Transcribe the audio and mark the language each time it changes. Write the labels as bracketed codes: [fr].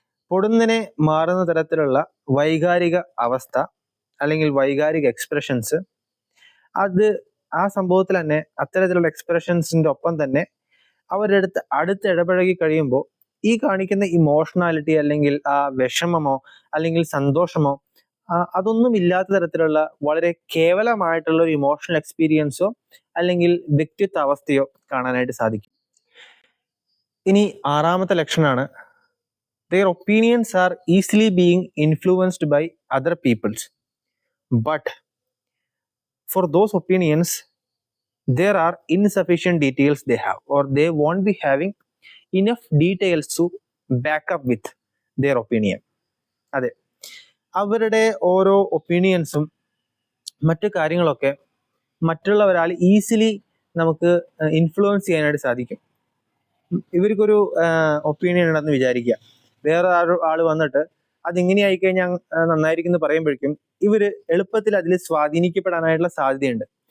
[ml] പൊടുന്നനെ മാറുന്ന തരത്തിലുള്ള വൈകാരിക അവസ്ഥ അല്ലെങ്കിൽ വൈകാരിക എക്സ്പ്രഷൻസ്, അത് ആ സംഭവത്തിൽ തന്നെ അത്തരത്തിലുള്ള എക്സ്പ്രഷൻസിന്റെ ഒപ്പം തന്നെ അവരുടെ അടുത്ത് ഇടപഴകി കഴിയുമ്പോൾ ഈ കാണിക്കുന്ന ഇമോഷണാലിറ്റി അല്ലെങ്കിൽ ആ വിഷമമോ അല്ലെങ്കിൽ സന്തോഷമോ അതൊന്നും ഇല്ലാത്ത തരത്തിലുള്ള വളരെ കേവലമായിട്ടുള്ള ഒരു ഇമോഷണൽ എക്സ്പീരിയൻസോ അല്ലെങ്കിൽ വ്യക്തിത്വ അവസ്ഥയോ കാണാനായിട്ട് സാധിക്കും. ഇനി ആറാമത്തെ ലക്ഷണമാണ് [en] their opinions are easily being influenced by other people's, but for those opinions there are insufficient details they have, or they won't be having enough details to back up with their opinion. [ml] അതെ, അവരുടെ ഓരോ ഒപ്പീനിയൻസും മറ്റു കാര്യങ്ങളൊക്കെ മറ്റുള്ളവരാൽ easily നമുക്ക് influence ചെയ്യാനായിട്ട് സാധിക്കും. ഇവർക്കൊരു opinion ഉണ്ടെന്ന് വിചാരിക്കുക, വേറെ ആൾ വന്നിട്ട് അതിങ്ങനെ ആയിക്കഴിഞ്ഞാൽ നന്നായിരിക്കും എന്ന് പറയുമ്പോഴേക്കും ഇവര് എളുപ്പത്തിൽ അതിൽ സ്വാധീനിക്കപ്പെടാനായിട്ടുള്ള സാധ്യതയുണ്ട്.